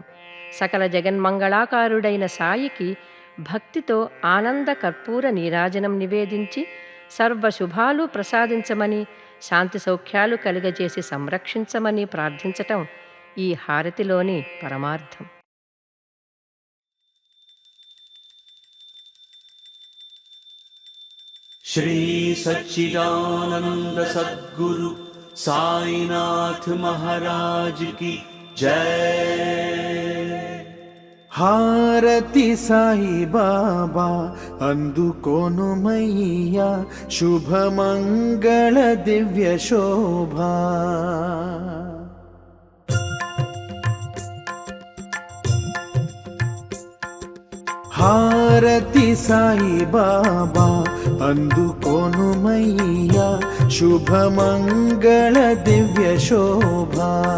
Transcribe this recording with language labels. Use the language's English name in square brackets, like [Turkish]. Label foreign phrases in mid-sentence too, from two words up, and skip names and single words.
[Telugu] సకల జగన్మంగళాకారుడైన సాయికి భక్తితో ఆనంద కర్పూర నీరాజనం నివేదించి సర్వశుభాలు ప్రసాదించమని, శాంతి సౌఖ్యాలు కలుగజేసి సంరక్షించమని ప్రార్థించటం ఈ హారతిలోని పరమార్థం. [Hindi] श्री सच्चिदानंद सद्गुरु साईनाथ महाराज की जय। [Telugu] హారతి సాయి బాబా అందుకోనుమయ్యా శుభమంగళ దివ్య శోభా. హారతి సాయి బాబా అందుకోనుమయ్యా శుభమంగళ దివ్య శోభా.